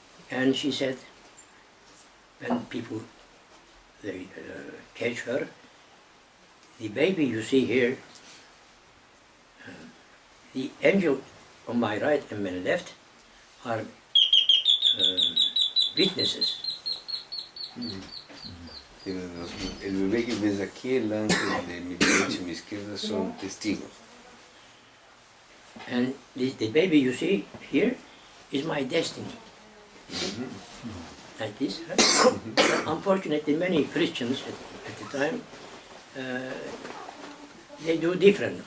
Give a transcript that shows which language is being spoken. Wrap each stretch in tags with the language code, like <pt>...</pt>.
<en>And she said, when people, they catch her, the baby you see here, the angel on my right and my left are witnesses.</en> <es>El bebé que ves aquí, el ángel de mi derecha y mi izquierda son testigos.</es> <en>And the baby you see here is my destiny. Like this. Unfortunately, many Christians at the time, they do different.</en>